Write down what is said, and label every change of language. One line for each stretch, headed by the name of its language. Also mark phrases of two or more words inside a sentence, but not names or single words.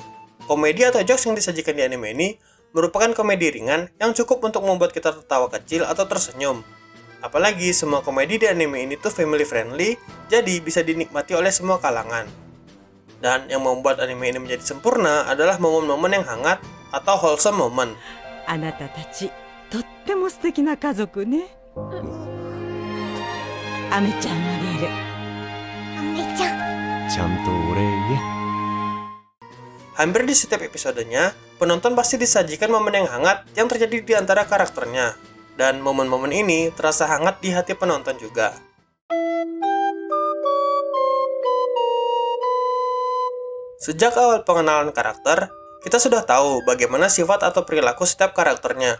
Indonesian: Komedi atau jokes yang disajikan di anime ini merupakan komedi ringan yang cukup untuk membuat kita tertawa kecil atau tersenyum. Apalagi semua komedi di anime ini tuh
English: family friendly,
Indonesian: jadi bisa dinikmati oleh semua kalangan. Dan yang membuat anime ini menjadi sempurna adalah momen-momen yang hangat atau
English: wholesome moment.
Japanese: あなたたちとっても素敵な家族ね。アメちゃんあげる。アメちゃん。ちゃんとお礼言え。
Indonesian: Hampir di setiap episodenya, penonton pasti disajikan momen yang hangat yang terjadi di antara karakternya. Dan momen-momen ini terasa hangat di hati penonton juga. Sejak awal pengenalan karakter, kita sudah tahu bagaimana sifat atau perilaku setiap karakternya.